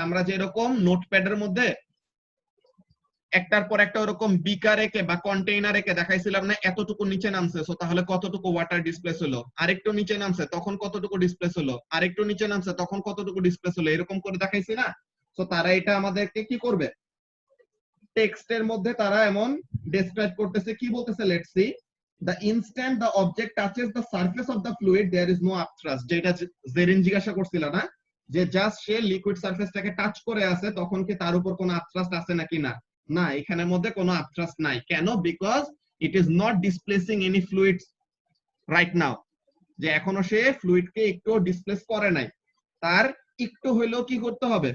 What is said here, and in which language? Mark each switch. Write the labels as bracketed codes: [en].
[bn] আমরা যেরকম নোটপ্যাডের মধ্যে একটার পর একটা ওরকম বিকার একে বা কন্টেইনার একে দেখাইছিলাম না, এতটুকু নিচে নামছে, সো তাহলে কতটুকু ওয়াটার ডিসপ্লেস হলো, আরেকটু নিচে নামছে তখন কতটুকু ডিসপ্লেস হলো, আরেকটু নিচে নামছে তখন কতটুকু ডিসপ্লেস হলো, এরকম করে দেখাইছি না? সো তারা এটা আমাদেরকে কি করবে? টেক্সটের মধ্যে তারা এমন ডেসক্রাইব করতেছে, কি বলতেছে? [en] Let's see. The instant the object touches the surface of the fluid there is no upthrust, [bn] যেটা জেরিন জিজ্ঞাসা করছিল না, যে জাস্ট সে লিকুইড সারফেসটাকে টাচ করে আছে তখন কি তার উপর কোনো আপথ্রাস্ট আছে নাকি না? না, এখানের মধ্যে কোনো আপথ্রাস্ট নাই। কেন? [en] Because it is not displacing any fluid right now. [bn] যে এখনো সে ফ্লুইডকে একটু ডিসপ্লেস করে নাই, তার একটু হইলেও কি করতে হবে?